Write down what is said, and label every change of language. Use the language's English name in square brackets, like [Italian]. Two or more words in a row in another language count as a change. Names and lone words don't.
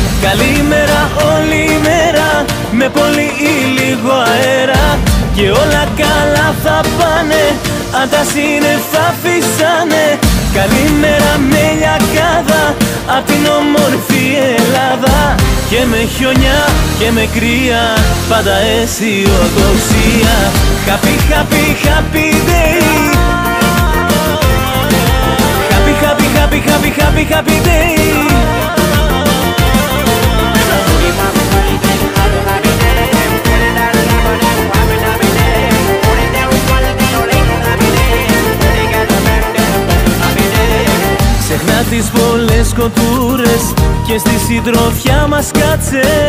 [Greek] Καλημέρα όλη η μέρα, με πολύ ή λίγο αέρα, και όλα καλά θα πάνε αν τα σύννεφα φυσάνε. Καλημέρα με λιακάδα απ' την όμορφη Ελλάδα, και με χιονιά και με κρύα, πάντα αισιοδοξία. [English] Happy, happy, happy day. Happy, happy, happy, happy, happy, happy day. [Greek] Ξεχνά τις πολλές κοντούρες και στη συντροφιά μας κάτσε.